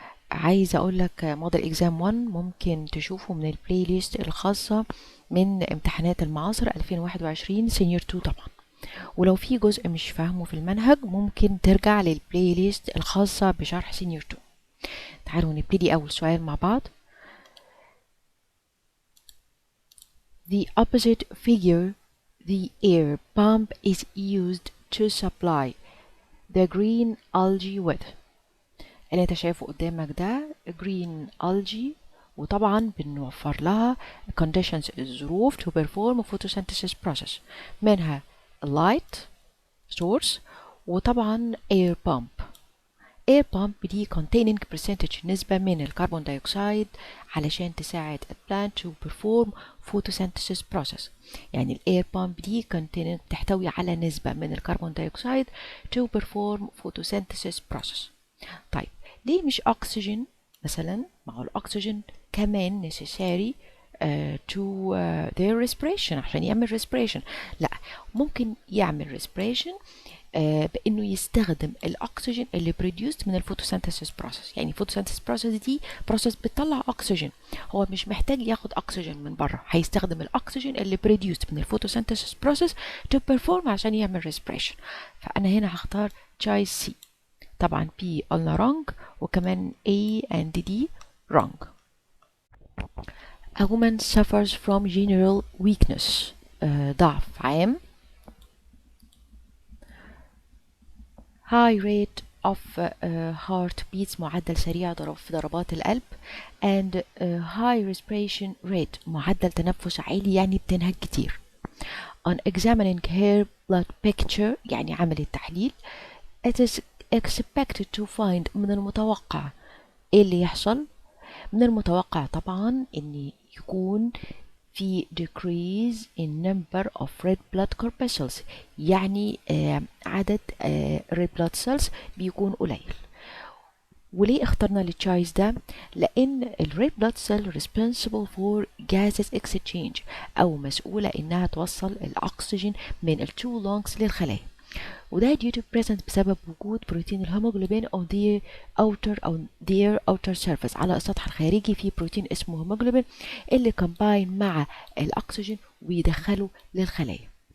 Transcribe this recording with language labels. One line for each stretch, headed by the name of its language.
Arabic: عايزة اقول لك موديل اكزام 1 ممكن تشوفه من البلاي ليست الخاصة من امتحانات المعاصر 2021 سينيور 2 طبعا. ولو في جزء مش فاهمه في المنهج ممكن ترجع للبلاي ليست الخاصة بشرح سينيور 2. تعالوا نبتدي أول سؤال مع بعض.
English: The opposite figure, the air pump is used to supply the green algae with.
Arabic: اللي انت شايفه قدامك ده green algae، وطبعا بنوفر لها conditions الظروف
English: to perform photosynthesis process،
Arabic: منها
English: light source
Arabic: وطبعا
English: air pump.
Arabic: air pump دي
English: containing percentage
Arabic: نسبة من الكربون دايوكسيد علشان تساعد البلانت
English: to perform photosynthesis process.
Arabic: يعني ال air pump دي containing تحتوي على نسبة من الكربون دايوكسيد
English: to perform photosynthesis process.
Arabic: طيب ليه مش أكسجين مثلا؟ ما هو الأكسجين كمان
English: necessary to their respiration
Arabic: عشان يعمل respiration. لا، ممكن يعمل respiration بانه يستخدم الاكسجين اللي produced من الفوتوسينثيسيس بروسيس. يعني الفوتوسينثيسيس بروسيس دي بروسيس بتطلع اكسجين، هو مش محتاج ياخد اكسجين من بره، هيستخدم الاكسجين اللي produced من الفوتوسينثيسيس بروسيس
English: to perform
Arabic: عشان يعمل respiration. فانا هنا هختار choice C. طبعا B قلنا wrong، وكمان
English: A and D wrong. A woman suffers from general weakness،
Arabic: ضعف عام.
English: high rate of heart beats،
Arabic: معدل سريع في ضربات القلب،
English: and high respiration rate،
Arabic: معدل تنفس عالي يعني بتنهج كتير.
English: on examining her blood picture،
Arabic: يعني عمل التحليل،
English: it is expected to find،
Arabic: من المتوقع ايه اللي يحصل؟ من المتوقع طبعا ان يكون في
English: decrease in number of red blood corpuscles،
Arabic: يعني عدد
English: red blood cells
Arabic: بيكون قليل. وليه اخترنا التشايس ده؟ لان ال red blood cell
English: responsible for gases exchange،
Arabic: او مسؤولة انها توصل الاكسجين من ال two lungs للخلايا، وده due to present بسبب وجود بروتين الهيموجلوبين
English: on their outer surface،
Arabic: على السطح الخارجي في بروتين اسمه هيموجلوبين اللي كومباين مع الاكسجين ويدخله للخلايا.